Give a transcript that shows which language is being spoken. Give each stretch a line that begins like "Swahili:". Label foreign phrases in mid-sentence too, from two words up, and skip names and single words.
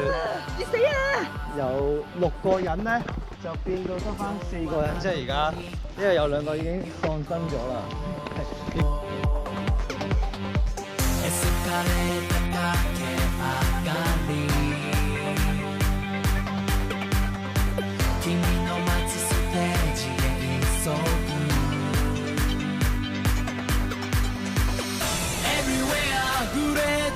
Cantonese: 你死啊！有6個人咧，就變到得翻4個人，即係而家，因為有2個已經放生咗啦。
Japanese: エスカレーター駆け上がり君の待つステージへ急ぐ Everywhere グレー